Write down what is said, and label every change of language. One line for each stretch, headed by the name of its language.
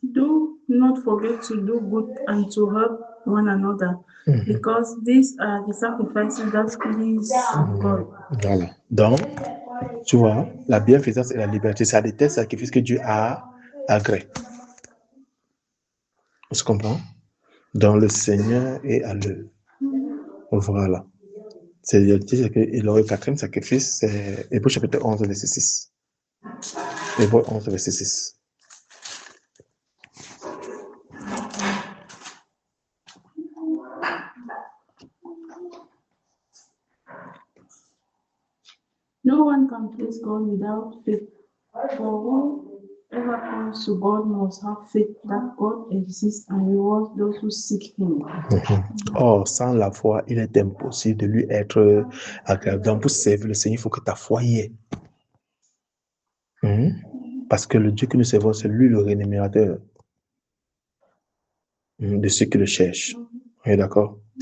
English: Do not forget to do good and to help one another, because these are the sacrifices that please God.
French: Voilà. Donc, tu vois, la bienfaisance et la liberté, c'est des tels sacrifices que Dieu a agréé. On se comprend? Donc, le Seigneur est à l'œuvre. Voilà. Et le quatrième sacrifice, c'est Hébreux chapitre 11, verset 6. Hébreux 11, verset 6.
English: No one can please God without faith. For whoever comes to God must have faith that God exists and rewards those who seek him.
French: Or, sans la foi, il est impossible de lui être agréable. Donc, pour servir le Seigneur, il faut que ta foi y ait. Parce que le Dieu que nous servons, c'est lui le rémunérateur de ceux qui le cherchent. Oui, d'accord?